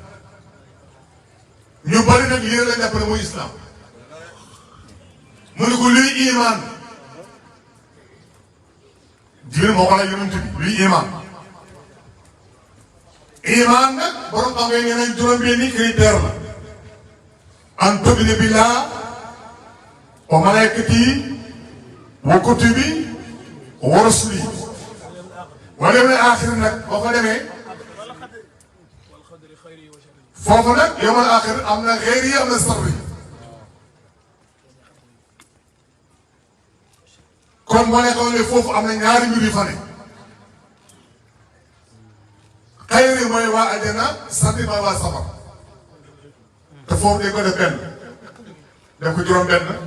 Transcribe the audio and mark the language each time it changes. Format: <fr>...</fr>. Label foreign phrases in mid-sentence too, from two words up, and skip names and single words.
<wo>ñu bari nag lii la jàpp ne muy islam mu ne ko luy iman Jibril moo ko laaj yonent bi luy iman iman nag borom xam nga ne juróom-benni critère la</wo> <ar>أن تؤمن بالله وملائكته وكتبه ورسله واليوم الآخر</ar> <wo>nag boo fa demee foofu nag</wo> <ar>اليوم الآخر</ar> <wo>am na xeer yi am na sarri kon moo nekkoon ne foofu am na ñaari mbir yu fa ne xayri mooy waa àjjana sarri mooy waa safar te foofu dañ ko def benn def ko juróom benn</wo>